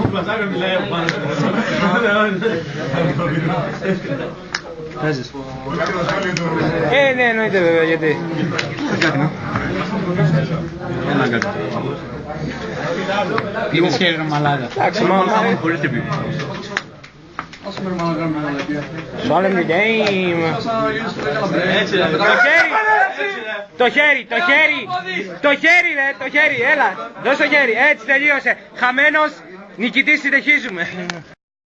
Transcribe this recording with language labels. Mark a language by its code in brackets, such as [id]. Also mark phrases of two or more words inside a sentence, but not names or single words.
[el] Παίζεις. Ναι, εννοείται βέβαια, γιατί. Ένα κάτι. Είδες χέρι ρε μαλάκα. Εντάξει, μα Χωρίς τύπη. [en] Solve the game. [el] Έτσι ρε. Το χέρι ρε, το χέρι, έλα. Δώσ' το χέρι, έτσι τελείωσε. Χαμένος, νικητής συνεχίζουμε.